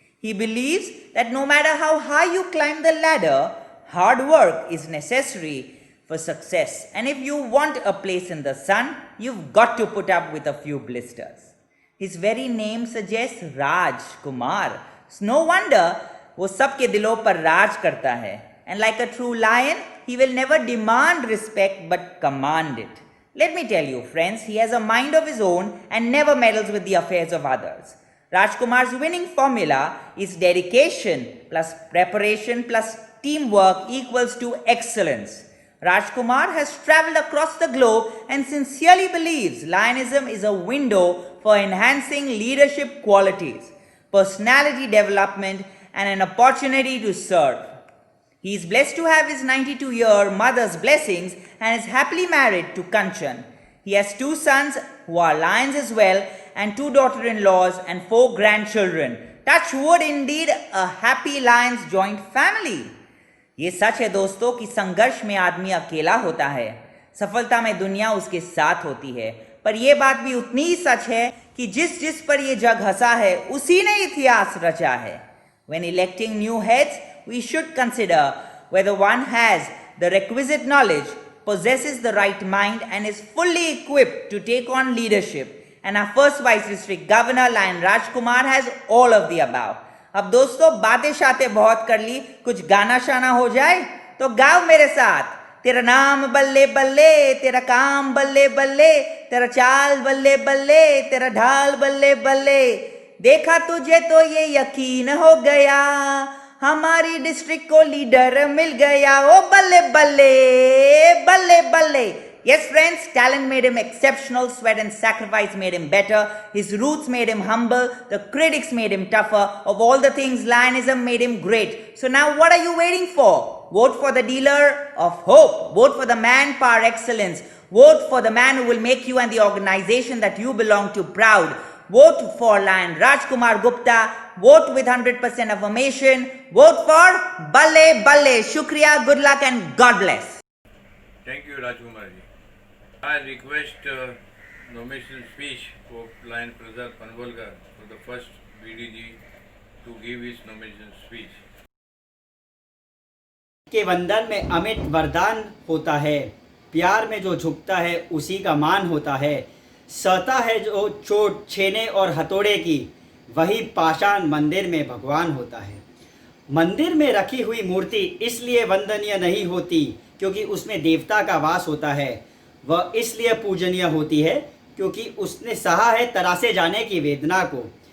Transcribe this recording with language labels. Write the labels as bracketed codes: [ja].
[en] He believes that no matter how high you climb the ladder, hard work is necessary for success. And if you want a place in the sun, you've got to put up with a few blisters. His very name suggests Raj Kumar. No wonder [hi] वो सबके दिलों पर राज करता है. [en] And like a true lion, he will never demand respect but command it. Let me tell you, friends, he has a mind of his own and never meddles with the affairs of others. Rajkumar's winning formula is dedication plus preparation plus teamwork equals to excellence. Rajkumar has traveled across the globe and sincerely believes Lionism is a window for enhancing leadership qualities, personality development, and an opportunity to serve. He is blessed to have his 92-year mother's blessings and is happily married to Kanchan. He has 2 sons who are lions as well and 2 daughter-in-laws and 4 grandchildren. Touch wood, indeed, a happy Lions joint family. [hi] ये सच है दोस्तों कि संघर्ष में आदमी अकेला होता है, सफलता में दुनिया उसके साथ होती है, पर यह बात भी उतनी ही सच है कि जिस जिस पर यह जग हंसा है उसी ने इतिहास रचा है. [en] When electing new heads, we should consider whether one has the requisite knowledge, possesses the right mind, and is fully equipped to take on leadership. And our first Vice District Governor, Lion Rajkumar, has all of the above. [hi] अब दोस्तों बातें शातें बहुत कर ली, कुछ गाना शाना हो जाए तो गाओ मेरे साथ. तेरा नाम बल्ले बल्ले, तेरा काम बल्ले बल्ले, तेरा चाल बल्ले बल्ले, तेरा ढाल बल्ले बल्ले. देखा तुझे तो ये यकीन हो गया, हमारी डिस्ट्रिक्ट को लीडर मिल गया. ओ बल्ले बल्ले बल्ले बल्ले. [en] Yes, friends, talent made him exceptional, sweat and sacrifice made him better, his roots made him humble, the critics made him tougher, of all the things, Lionism made him great. So now what are you waiting for? Vote for the dealer of hope, vote for the man par excellence, vote for the man who will make you and the organization that you belong to proud. Vote for Lion Rajkumar Gupta, vote with 100% affirmation, vote for Balle Balle. Shukriya, good luck and God bless. Thank you, Rajkumar ji. I request nomination speech for Lion Prasad Panvalkar for the first BDG to give his nomination speech. [hi] के वंदन में अमित वरदान होता है, प्यार में जो झुकता है उसी का मान होता है, सहता है जो चोट छेने और हथौड़े की, वही पाषाण मंदिर में भगवान होता है. मंदिर में रखी हुई मूर्ति इसलिए वंदनीय नहीं होती क्योंकि उसमें देवता का वास होता है, वह इसलिए पूजनीय होती है क्योंकि उसने सहा है तरासे जाने की वेदना को.